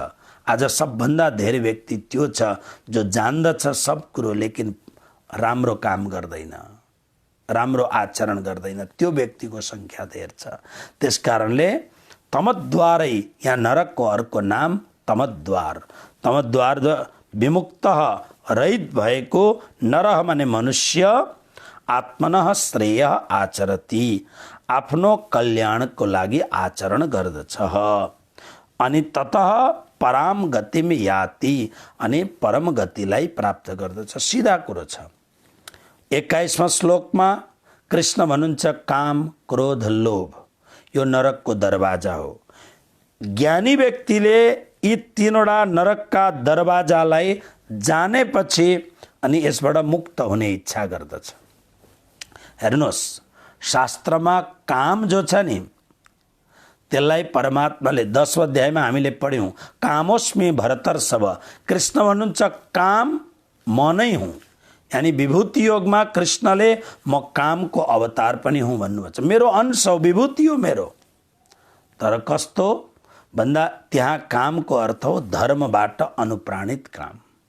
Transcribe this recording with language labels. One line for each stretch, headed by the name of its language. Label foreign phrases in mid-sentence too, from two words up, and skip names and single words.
Nepali: आज सबभन्दा धेरै व्यक्ति त्यो छ जो जान्दछ सब कुरो, लेकिन राम्रो काम गर्दैन, राम्रो आचरण गर्दैन, त्यो व्यक्तिको संख्या धेर छ। त्यसकारणले तमद्वारै, यहाँ नरकको अर्को नाम तमद्वार। तमद्वार विमुक्त रहित भएको, नरह माने मनुष्य,
Sanskrit: आत्मनः श्रेय आचरति,
Nepali: आफ्नो कल्याणको लागि आचरण गर्दछ।
Sanskrit: अनि ततः पराम गतिम याति,
Nepali: अनि परम गतिलाई प्राप्त गर्दछ। सिधा कुरो छ। 21वां श्लोकमा कृष्ण भन्नुहुन्छ काम, क्रोध, लोभ यो नरकको दरवाजा हो। ज्ञानी व्यक्तिले यी तीनवटा नरकका दरवाजालाई जानेपछि अनि यसबाट मुक्त हुने इच्छा गर्दछ। हेर्नुहोस्, शास्त्रमा काम जो छ नि त्यसलाई परमात्माले 10औं अध्यायमा हामीले पढ्यौं,
Sanskrit: कामोस्मि भरतर्षभ।
Nepali: कृष्ण भन्नुहुन्छ काम म नै हुँ। यानी विभूति योगमा कृष्णले म कामको अवतार पनि हुँ भन्नुभएको छ। मेरो अंश हो, विभूति हो मेरो। तर कस्तो भन्दा त्यहाँ कामको अर्थ हो धर्मबाट अनुप्राणित काम।